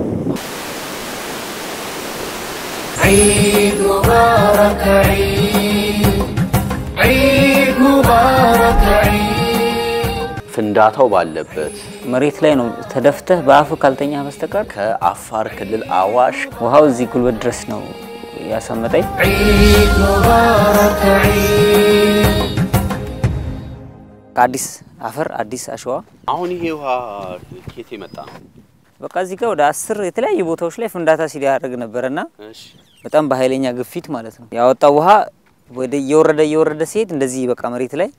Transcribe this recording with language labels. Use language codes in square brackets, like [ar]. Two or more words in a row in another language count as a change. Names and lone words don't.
[ar] عيد مبارك عيد عيد مبارك عيد [am] ፍንዳታው ባለበት መሬት ላይ ነው ተደፍተህ በአፍ ካልተኛ በስተቀር ከአፋር ክልል አዋሽ ውሃው እዚህ ጉልበት ድረስ ነው ያሰመጠኝ [ar] عيد مبارك عيد [am] አዲስ አፈር አዲስ አሸዋ አሁን ይሄ ውሃ ከየት መጣ በቃ እዚህ ጋር ወደ 10 የተለያዩ ቦታዎች ላይ ፍንዳታ ሲያደርግ ነበርና እሺ በጣም በኃይለኛ ግፊት ማለት ነው ያወጣው ውሃ ወደ እየወረደ ሲሄድ እንደዚህ በቃ መሬት ላይ